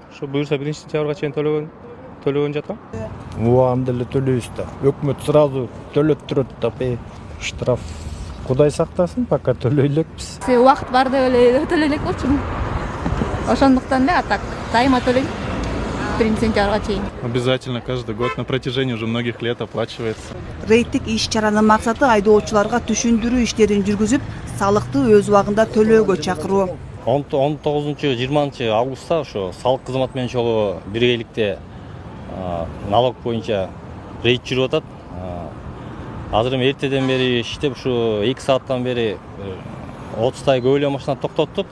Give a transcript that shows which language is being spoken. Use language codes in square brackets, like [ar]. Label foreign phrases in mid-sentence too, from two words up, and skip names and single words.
[ky] Ошо буюрса 1-сентябрга чейин төлөгөн жатам. Убагында эле төлөйбүз да. Өкмөт сразу төлөп турат да, штраф. Кудай сактасын, пока төлөй элекпиз. Убакыт бар деп эле төлөй элек болчумун. Ошондуктан да так дайыма төлөйм. 1-сентябрга чейин. [ru] Обязательно каждый год на протяжении уже многих лет оплачивается. [ky] Рейдтик иш-чаранын максаты айдоочуларга түшүндүрүү иштерин жүргүзүп, салыкты өз убагында төлөөгө чакыруу. 19-20 августта ошо салык кызматы менен чогуу биргеликте налог боюнча рейд жүрүп атат. Азыр эми эртеден бери иштеп ушу 2 сааттан бери 30 көп эле машина токтоттук.